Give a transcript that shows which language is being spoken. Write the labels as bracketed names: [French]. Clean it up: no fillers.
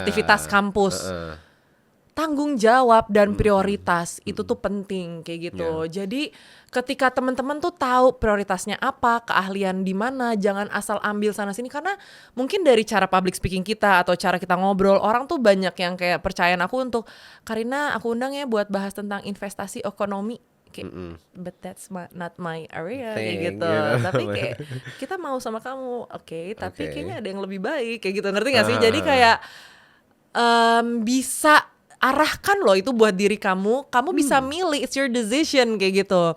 [Indonesian] aktivitas kampus. Tanggung jawab dan prioritas itu tuh penting kayak gitu. Jadi ketika teman-teman tuh tahu prioritasnya apa, keahlian di mana, jangan asal ambil sana sini, karena mungkin dari cara public speaking kita atau cara kita ngobrol, orang tuh banyak yang kayak percayaan aku untuk Karina aku undang ya buat bahas tentang investasi ekonomi. [English] Kayak, but that's not my area kayak Thing, [Indonesian] gitu. [English] you know. [Indonesian] Tapi kayak kita mau sama kamu, oke, tapi Oke. kayaknya ada yang lebih baik kayak gitu, ngerti gak sih? Jadi kayak bisa arahkan loh itu buat diri kamu bisa milih, [English] it's your decision [Indonesian] kayak gitu.